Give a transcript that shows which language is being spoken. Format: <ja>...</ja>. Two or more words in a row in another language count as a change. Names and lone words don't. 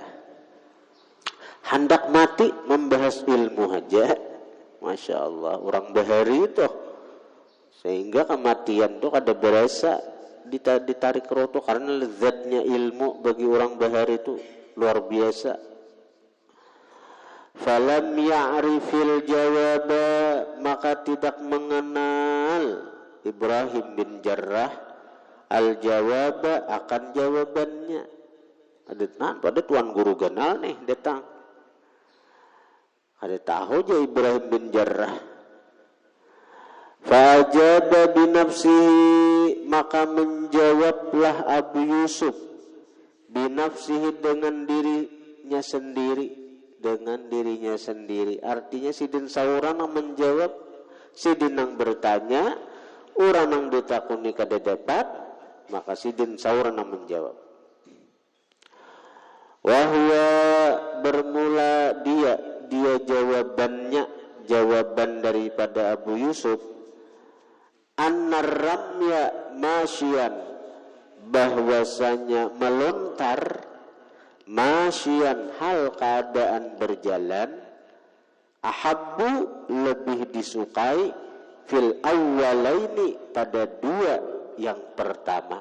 <bjn>Hendak mati membahas ilmu aja,</bjn> <ar>ما شاء الله,</ar> <bjn>orang bahari itu, sehingga kematian itu kada berasa ditarik roto karena lezatnya ilmu bagi orang bahari itu luar biasa.</bjn> <ar>فلم يعرف الجواب,</ar> <bjn>maka tidak mengenal Ibrahim bin Jarrah al-jawaba, akan jawabannya. Pada tuan guru kenal nih datang. Ada tahu aja Ibrahim bin Jarrah.</bjn> <ar>فأجاب بنفسه,</ar> <bjn>maka menjawablah Abu Yusuf binafsihi, dengan dirinya sendiri. Dengan dirinya sendiri, artinya sidin saurang menjawab, sidin yang bertanya, orang yang ditakuni kada dapat, maka sidin saurang menjawab. Wahwa, bermula dia jawabannya, jawaban daripada Abu Yusuf,</bjn> <ar>أن الرمي ماشيا,</ar> <bjn>bahwasanya melontar, masyian, hal keadaan berjalan, ahabbu, lebih disukai,</bjn> <ar>في الأولين,</ar> <bjn>pada dua yang pertama.</bjn>